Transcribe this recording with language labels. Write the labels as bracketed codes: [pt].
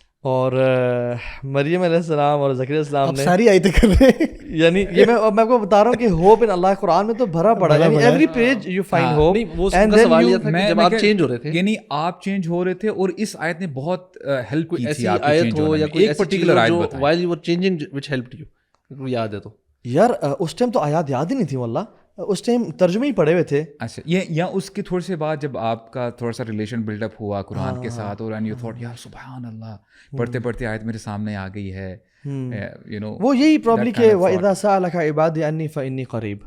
[ur] اور مریم علیہ السلام اور زکریا السلام نے ساری آیتیں کر رہے ہیں. یعنی یہ میں آپ کو بتا رہا ہوں کہ ہوپ ان اللہ قرآن میں تو بھرا پڑا ہے, یعنی [en] Every page you find hope. [ur] وہ اس کا سوال یہ تھا کہ جب آپ چینج ہو رہے تھے, یعنی آپ چینج ہو رہے تھے اور اس آیت نے بہت ہیلپ کی تھی ایسی آپ آیت ہو یا کوئی ایک پرٹیکولر آیت بتائیں [en] while you were changing which helped you, [ur] یاد ہے تو یار اس ٹائم تو آیات یاد ہی نہیں تھی واللہ, اس ٹائم ترجمے ہی پڑے ہوئے تھے. اچھا یہ یا اس کے تھوڑے سے بعد جب آپ کا تھوڑا سا ریلیشن بلڈ اپ ہوا قرآن کے ساتھ, اور [en] you thought [ur] یار سبحان اللہ, پڑھتے پڑھتے آیت میرے سامنے آ گئی ہے, وہ یہی پرابلی کہ [ar] وَإِذَا سَأَلَكَ عِبَادِي عَنِّي فَإِنِّي قَرِيبٌ